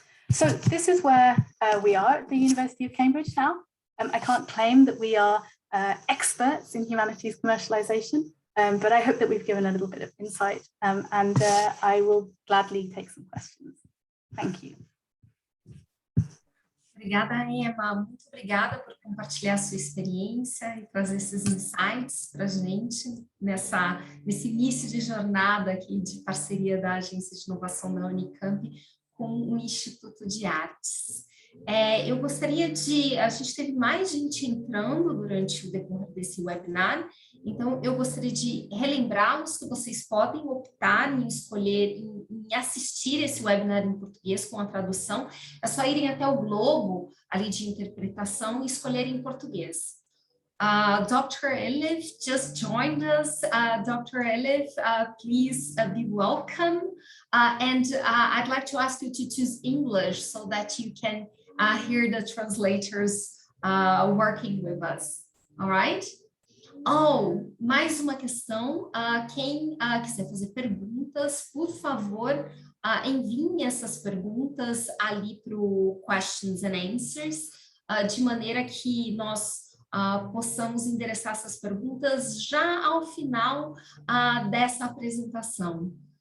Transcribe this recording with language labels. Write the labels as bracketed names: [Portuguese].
[English] So this is where we are at the University of Cambridge now. I can't claim that we are experts in humanities commercialization, but I hope that we've given a little bit of insight, and I will gladly take some questions. Thank you. [Portuguese] Obrigada, Emma. Muito obrigada por compartilhar a sua experiência e trazer esses insights para a gente nesse início de jornada aqui de parceria da Agência de Inovação da Unicamp com o Instituto de Artes. Eu gostaria a gente teve mais gente entrando durante o decorrer desse webinar, então eu gostaria de relembrá-los que vocês podem optar em escolher, em assistir esse webinar em português com a tradução, é só irem até o globo ali de interpretação e escolher em português. [English] Dr. Elif just joined us. Dr. Elif, please be welcome. And I'd like to ask you to choose English so that you can hear the translators working with us. All right? [Portuguese] Oh, mais uma questão. Quem quiser fazer perguntas, por favor, enviem essas perguntas ali para o Questions and Answers, de maneira que nós possamos endereçar essas perguntas já ao final dessa apresentação.